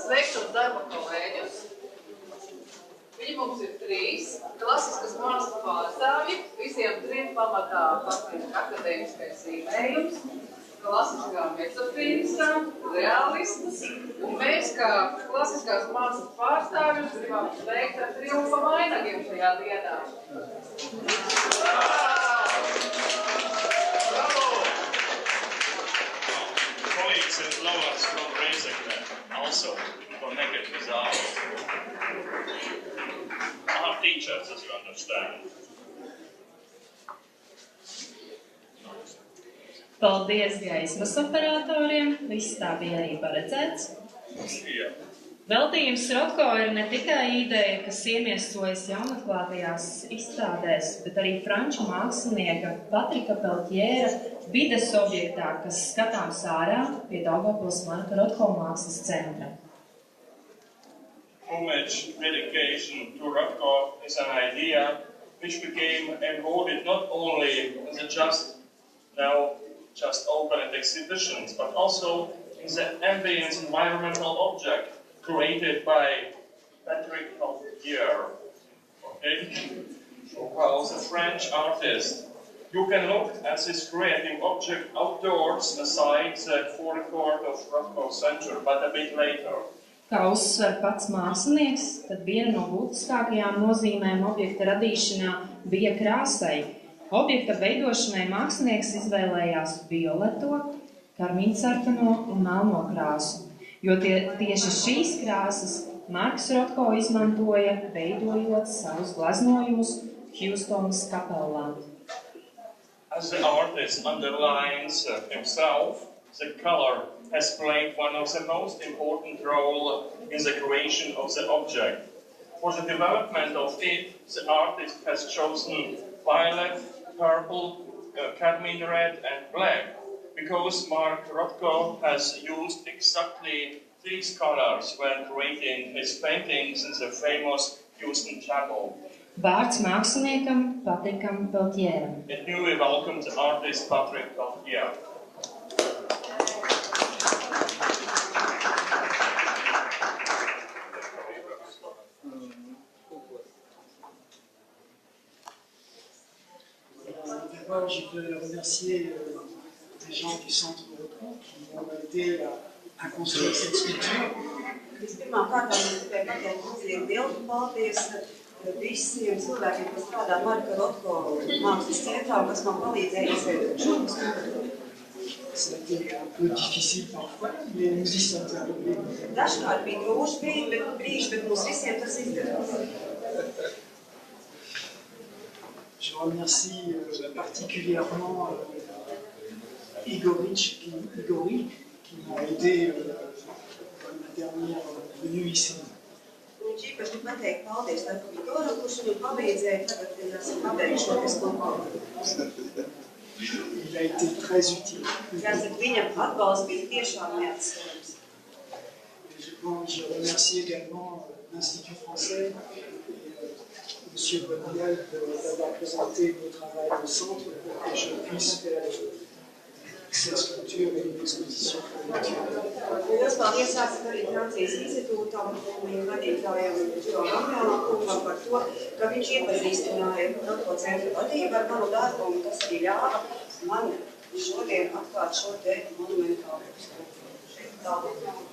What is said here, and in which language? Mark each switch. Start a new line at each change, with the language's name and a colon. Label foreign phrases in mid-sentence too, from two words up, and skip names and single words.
Latvian: Sveikšos darba kolēģus. Viņi mums ir 3 klasiskas mākslas pārstāvji. Visiem 3 pamatā akadēmiskais zīmējums, klasiskā metafīzika, realisms. Un mēs, kā klasiskās mākslas pārstāvjus, gribam sveikt ar triumfa vainagiem šajā dienā.
English: Colleagues and lovers from Rēzekne also connected with art. Art teachers, as you understand.
Latvian: Paldies gaismas operatoriem, viss tā bija arī paredzēts. Veltījums Rotko ir ne tikai ideja, kas iemiesojas jaunatklātajās izstādēs, bet arī franču mākslinieka Patrika Peltjēra vides objektā, kas skatāms ārā pie Daugaupils Marka Rotko mākslas centra.
English: Homage dedication to Rotko is an idea which became embodied not only in the just opened exhibitions, but also in the ambient environmental object created by Patrick Peltjēra. Okay? Well, the French artist. You can look at this creative object outdoors aside the forecourt of Rotko Center, but a bit later.
Latvian: Kā uzsver pats mākslinieks, tad viena no būtiskākajām nozīmēm objekta radīšanā bija krāsai. Objekta veidošanai mākslinieks izvēlējās violeto, karmīnsarkano un melno krāsu, jo tieši šīs krāsas Marks Rotko izmantoja, veidojot savus gleznojumus Hjustonas kapellā.
English: As the artist underlines himself, the color has played one of the most important roles in the creation of the object. For the development of it, the artist has chosen violet, purple, cadmium red and black, because Mark Rotko has used exactly these colors when creating his paintings in the famous Houston Chapel.
Latvian: Vārds māksliniekam Patrikam Peltjēram.
English: And now we welcome the artist Patrick Peltjēra.
French: D'abord, je veux remercier les gens du Centre Rotko qui m'ont aidé à construire cette sculpture.
Latvian: Vispirmām kārtām es gribēju pateikt milzīgi lielu paldies visiem cilvēkiem, kas strādā Marka Rotko mākslas centrā, kas man palīdzēja izveidot šo skulptūru.
French: Ça a été un peu difficile parfois, mais nous y sommes arrivés.
Latvian: Dažkārt bija grūti brīži, bet mums visiem tas izdevās.
French: Je remercie particulièrement Igor qui m'a aidé dans ma dernière venue ici.
Latvian: Un īpaši gribu pateikt paldies Igoram, kurš viņam palīdzēja tagad, kad esam pabeigšoties kopā.
French: Il a été très utile.
Latvian: Jāsaka, viņam atbalsts bija tiešām neatskaitāms.
French: Je remercie également l'Institut français et M. Bonnial d'avoir présenté mon travail au centre pour que je puisse faire cette sculpture et une exposition collective.
Latvian: Liels paldies arī Francijas institūtam un viņa vadītājam Džonam par to, ka viņš iepazīstināja Rotko centra vadību ar manu darbu, un tas arī ļāva man šodien atklāt šo te monumentālu skulptūru šeit Daugavpilsā.